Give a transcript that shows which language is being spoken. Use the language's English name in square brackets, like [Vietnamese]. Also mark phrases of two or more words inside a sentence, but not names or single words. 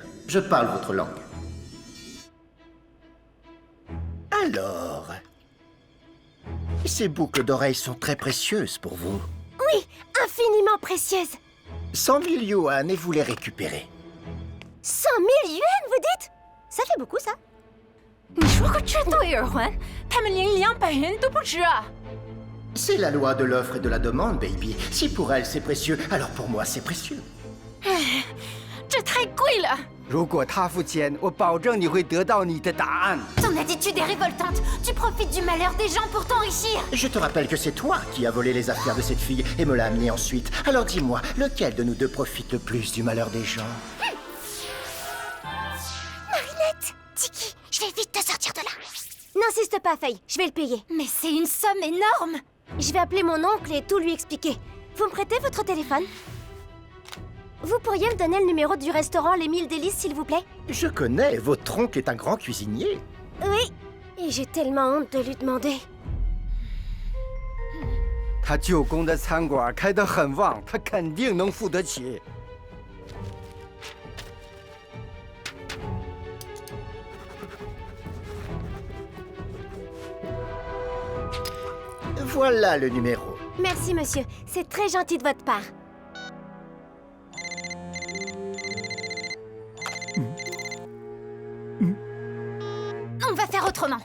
[French] Je parle votre langue. Alors... Ces boucles d'oreilles sont très précieuses pour vous. Oui, un infiniment précieuse. 100 000 yuan et vous les récupérez. 100 000 yuan, vous dites? Ça fait beaucoup, ça. [Chinese] 你说个这多耳环，他们连200元都不值啊！ [French] C'est la loi de l'offre et de la demande, baby. Si pour elle c'est précieux, alors pour moi c'est précieux. [Chinese] 这太贵了。如果他付钱，我保证你会得到你的答案。 [French] Ton attitude est révoltante. Tu profites du malheur des gens pour t'enrichir. Je te rappelle que c'est toi qui as volé les affaires de cette fille et me l'as amenée ensuite. Alors dis-moi, lequel de nous deux profite le plus du malheur des gens? Marinette, Tiki, je vais vite te sortir de là. N'insiste pas, Faye, je vais le payer. Mais c'est une somme énorme. Je vais appeler mon oncle et tout lui expliquer. Vous me prêtez votre téléphone? Vous pourriez me donner le numéro du restaurant Les 1000 Délices, s'il vous plaît? Je connais, votre oncle est un grand cuisinier. Oui, et j'ai tellement honte de lui demander. [Chinese] 他舅公的餐馆开得很旺，他肯定能付得起。 [French] Voilà le numéro. Merci, monsieur. C'est très gentil de votre part. On va faire autrement.